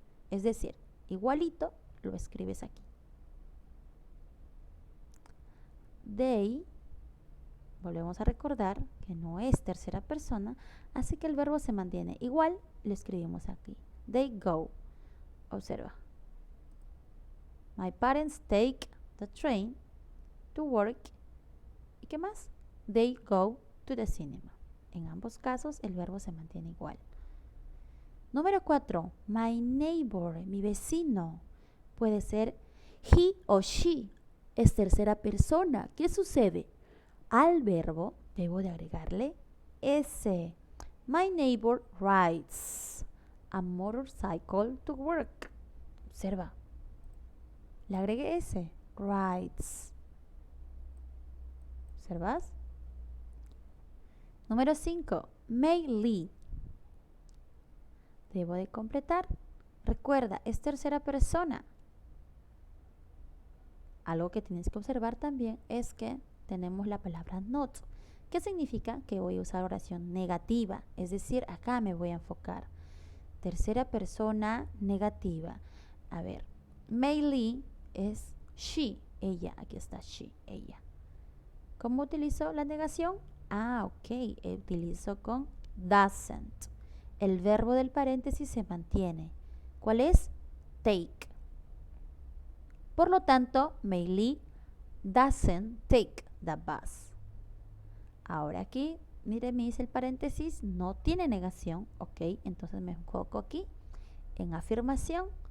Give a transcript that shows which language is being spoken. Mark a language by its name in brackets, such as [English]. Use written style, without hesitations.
[Spanish] Es decir, igualito lo escribes aquí. They, volvemos a recordar que no es tercera persona, así que el verbo se mantiene. Igual lo escribimos aquí. [English] They go. Observa. My parents take the train to work. [Spanish] ¿Y qué más? [English] They go to the cinema. [Spanish] En ambos casos el verbo se mantiene igual. Número 4. [English] My neighbor, [Spanish] mi vecino. Puede ser he o she. Es tercera persona. ¿Qué sucede? Al verbo debo de agregarle S. [English] My neighbor rides a motorcycle to work. [Spanish] Observa. Le agregué ese. Rides. ¿Observas? Número 5. May Lee. Debo de completar. Recuerda, es tercera persona. Algo que tienes que observar también es que tenemos la palabra not, que significa que voy a usar oración negativa, es decir, acá me voy a enfocar. Tercera persona negativa. A ver, May Lee es she, ella, aquí está she, ella. ¿Cómo utilizo la negación? Ok, utilizo con doesn't. El verbo del paréntesis se mantiene. ¿Cuál es? Take. Por lo tanto, [English] May Lee doesn't take the bus. [Spanish] Ahora aquí, mire, me dice el paréntesis, no tiene negación, ok, entonces me enfoco aquí en afirmación.